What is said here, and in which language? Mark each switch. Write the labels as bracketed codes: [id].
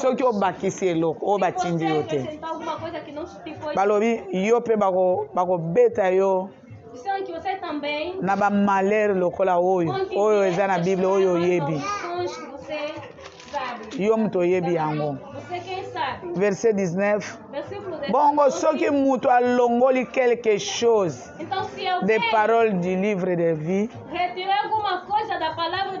[ln] soki obakisi eloko oyo batindi yo te [pt] acrescentar alguma coisa que não te foi. [ln] balobi yo mpe bakobeta yo [pt] Disseram que você também [ln] na bamalheur lokola oyo eza na bible oyo oyebi [pt] maldições que você sabe. [ln] yo moto oyebi yango [pt] Você quem sabe? [fr] verset 19 [pt] Versículo 19. [ln] bongo soki moto alongoli [fr] quelque chose [pt] Então, se [fr] des [pt] alguém [fr] paroles du livre de vie [pt] retirar alguma coisa da palavra do